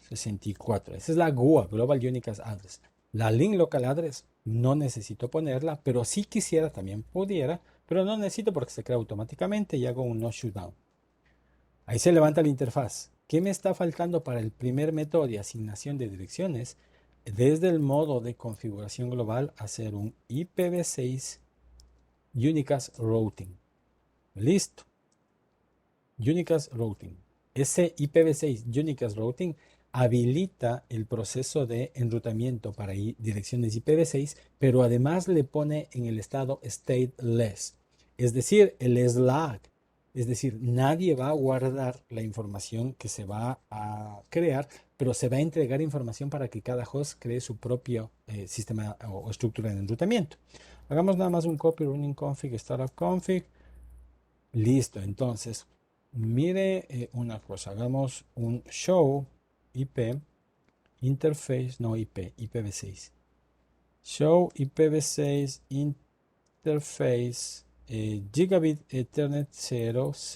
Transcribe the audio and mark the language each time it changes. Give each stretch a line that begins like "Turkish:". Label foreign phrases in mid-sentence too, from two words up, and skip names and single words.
Spanish: Esa es la GUA,
English: Global Unicast Address.
Spanish: La
English: link local address
Spanish: no necesito ponerla, pero si quisiera también pudiera, pero no necesito porque se crea automáticamente y hago un
English: no shutdown.
Spanish: Ahí se levanta la interfaz. ¿Qué me está faltando para el primer método de asignación de direcciones? Desde el modo de configuración global, hacer un
English: IPv6 Unicast Routing.
Spanish: Listo.
English: Unicast Routing.
Spanish: Ese
English: IPv6 Unicast Routing
Spanish: habilita el proceso de enrutamiento para direcciones IPv6, pero además le pone en el estado stateless, es decir, el SLAAC. Es decir, nadie va a guardar la información que se va a crear, pero se va a entregar información para que cada host cree su propio sistema o estructura de enrutamiento. Hagamos nada más un
English: copy running config, startup config.
Spanish: Listo, entonces, mire una cosa, hagamos un
English: show IP interface,
Spanish: no IP, IPv6.
English: Show IPv6 interface Gigabit Ethernet 000.